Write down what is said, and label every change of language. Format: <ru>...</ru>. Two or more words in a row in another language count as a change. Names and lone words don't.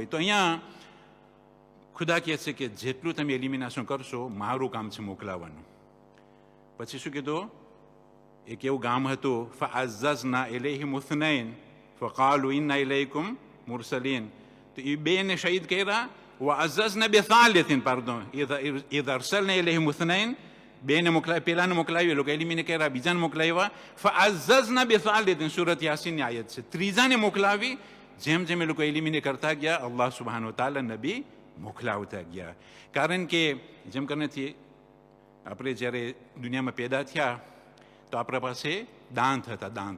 <gu>તો અહીંયા ખુદા કહે છે કે જેટલું તમે એલિમિનેશન કરશો, મારું કામ છે મોકલાવાનું. પછી શું કીધું? એક એવું ગામ હતું,</gu> <ar>فعززنا إليهم اثنين فقالوا إنا إليكم مرسلين.</ar> <gu>તો એ બેને શહીદ કર્યા.</gu> <ar>وعززنا بثالث</ar> <gu>pardon</gu> <ar>اذا ارسلنا اليهم اثنين</ar> <gu>બેને મોકલાવી, પહેલાને મોકલાવી, લોકો એલિમિને કર્યા, બીજાને મોકલાવ્યા.</gu> <ar>فعززنا بثالث,</ar> <gu>સૂરત યાસીનની આયત છે. ત્રીજાને મોકલાવી. જેમ જેમ એ લોકો એલિમિને કરતા ગયા,</gu> <ar>الله سبحانه تعالى</ar> <gu>નબી મોકલાવતા ગયા. કારણ કે જેમ કરનેથી આપણે જ્યારે દુનિયામાં પેદા થયા તો આપણા પાસે દાંત હતા, દાંત.</gu>